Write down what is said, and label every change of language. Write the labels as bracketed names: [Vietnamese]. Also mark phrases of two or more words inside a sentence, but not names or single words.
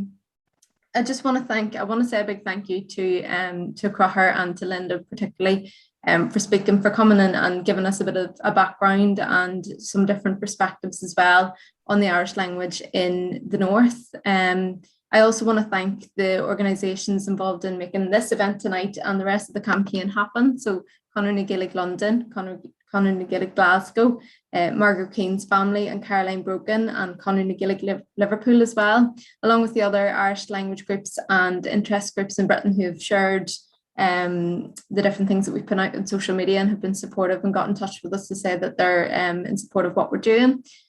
[English] I just want to say a big thank you to Crother and to Linda particularly for speaking, for coming in and giving us a bit of a background and some different perspectives as well on the Irish language in the North. I also want to thank the organisations involved in making this event tonight and the rest of the campaign happen. So Conor na Gaeilge London, Conor na Gaeilge Glasgow, Margaret Keane's family and Caroline Brogan, and Conor na Gaeilge Liverpool as well, along with the other Irish language groups and interest groups in Britain who have shared the different things that we've put out on social media and have been supportive and got in touch with us to say that they're in support of what we're doing.